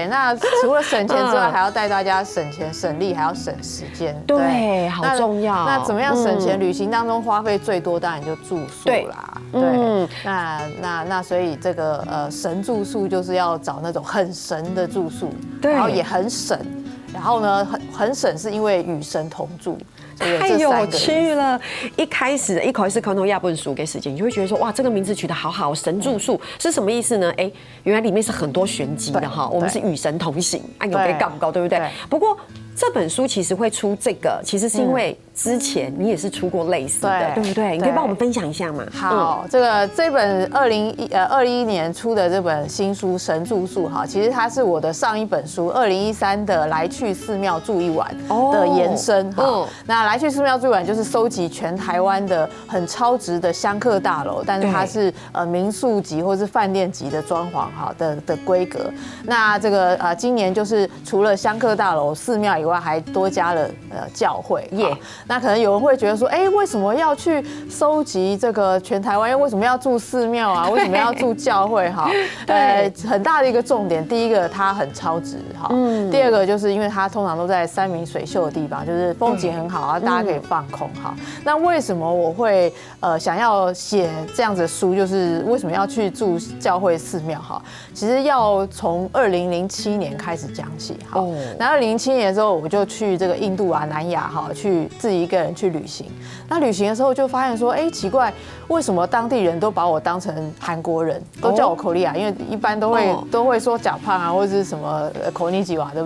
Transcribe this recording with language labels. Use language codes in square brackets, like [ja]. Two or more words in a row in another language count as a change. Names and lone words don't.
[zh] 那除了省钱之外，还要带大家省钱省力，还要省时间。对，好重要。那怎么样省钱？旅行当中花费最多，当然就住宿啦。对。那所以这个神住宿就是要找那种很神的住宿，然後也很省，然後呢很省是因為與神同住。太有趣了！一開始看到亞本書嘅事情，你就會覺得說，哇，這個名字取得好好，神住宿是什麼意思呢？原來裡面是很多玄機的哈。我們是與神同行，有被告不告，對不對？不過這本書其實會出這個，其實是因為之前你也是出過類似的，對不對？你可以幫我們分享一下嗎？好，這本2021年出的這本新書《神住宿》哈，其實它是我的上一本書2013的《來去寺廟住一晚》的延伸哈。那來去寺廟住一晚就是收集全台灣的很超值的香客大樓，但是它是民宿級或是飯店級的裝潢哈的規格。那這個今年就是除了香客大樓、寺廟以外，還多加了教會。那可能有人會覺得說，為什麼要去收集這個全台灣？為什麼要住寺廟啊？為什麼要住教會？哈，很大的一個重點，第一個它很超值哈，第二個就是因為它通常都在山明水秀的地方，就是風景很好啊，大家可以放空哈。那為什麼我會想要寫這樣子的書？就是為什麼要去住教會寺廟哈？其實要從2007年開始講起哈。那2007年的時候，我就去這個印度啊、南亞哈，去自己一個人去旅行。那旅行的時候就發現說，奇怪，為什麼當地人都把我當成韓國人，都叫我Korea，因為一般都會說甲胖啊，或者是什麼konnichiwa，對不對？